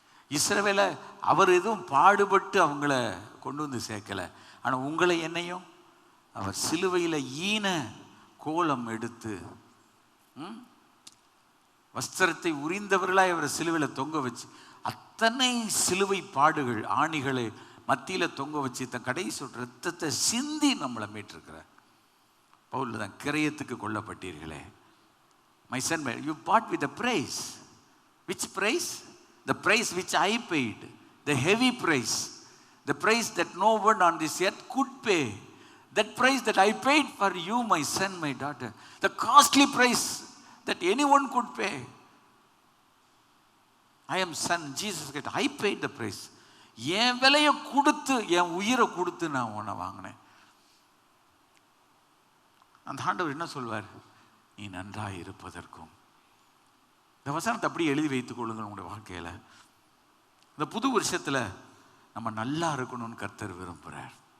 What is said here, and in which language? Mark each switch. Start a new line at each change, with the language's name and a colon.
Tamil: இஸ்ரவேல அவர் எதுவும் பாடுபட்டு அவங்கள கொண்டு வந்து சேர்க்கலை, ஆனால் உங்களை என்னையும் அவர் சிலுவையில் ஈன கோலம் எடுத்து வஸ்திரத்தை உரிந்தவர்களாய் அவரை சிலுவையில் தொங்க வச்சு அத்தனை சிலுவை பாடுகள் ஆணிகளை மத்தியில் தொங்க வச்சு தன் கடைசி ரத்தத்தை சிந்தி நம்மளை மீட்டிருக்கிறார். பவுல் தான், கிரயத்துக்கு கொல்லப்பட்டீர்களே.
English: My son, you bought with a price. Which price? The price which I paid. The heavy price. The price that no one on this earth could pay. That price that I paid for you, my son, my daughter. The costly price that anyone could pay. I am son, Jesus said, I paid the price.
Tamil: என் விலையை கொடுத்து, என் உயிரை கொடுத்து நான் உன்னை வாங்கினேன். அந்த ஆண்டவர் என்ன சொல்வார்? நீ நன்றாக இருப்பதற்கும். இந்த வசனத்தை அப்படியே எழுதி வைத்துக் கொள்ளுங்கள் உங்களுடைய வாழ்க்கையில். இந்த புது வருஷத்தில் நம்ம நல்லா இருக்கணும்னு கர்த்தர் விரும்புகிறார்.